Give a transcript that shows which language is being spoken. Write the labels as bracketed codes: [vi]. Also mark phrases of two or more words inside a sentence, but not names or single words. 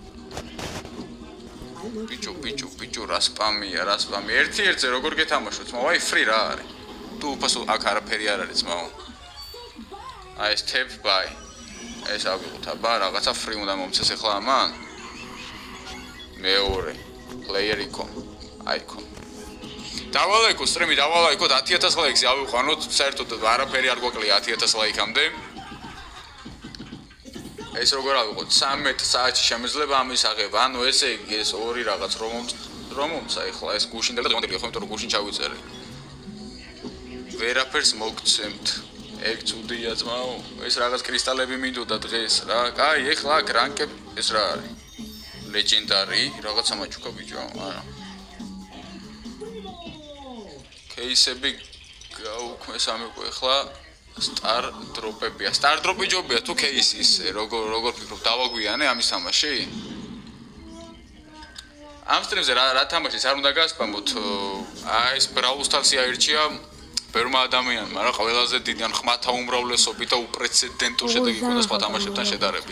[ka] ბიჭო რა სპამია. ერთ-ერთზე როგორ გეთამაშოთ? აი free რა არის. თუ უფასო აქ არაფერი არ არის ძმაო. აი ეს [en] tap buy. [ka] ეს ავიღოთ აბა რაღაცა free უნდა მომცეს ახლა ამან. მეორე [en] player icon. [ka] დავალაიქო სტრიმი, დავალაიქო 10000 ლაიქს ავიყვანოთ, საერთოდ არაფერი არ გვაკლია 10000 ლაიქამდე. ეს როგორ ავიღოთ 13 საათში შემეძლება ამის აღება. ანუ ესე იგი ეს ორი რაღაც რომ მომცა ახლა ეს გუშინ და დემონტელი ხო, იმიტომ რომ გუშინ ჩავიწერე. ვერაფერს მოგცემთ. ეგ ცუდია ძმაო. ეს რაღაც კრისტალები მინდოდა დღეს რა. კაი, ახლა აქ რანკები ეს რა არის? ლეგენდარი, რაღაცა მაჩუკა ბიჭო, არა. кейსები გაუქმეს ამეყო ახლა Star drop-ებია. Star drop-ი ჯობია თუ кейსი ისე როგორ ფიქრობ დავაგვიანე ამის თამაში? ამ სტრიმზე რა თამაშიც არ უნდა გასპამოთ. აი ეს Brawl Stars-ი აირჩია ბევრმა ადამიანმა, რა ყველაზე დიდი ან ხმათა უმრავლესობით და უპრეცედენტო შედეგი ქონდა სხვა თამაშებთან შედარებით.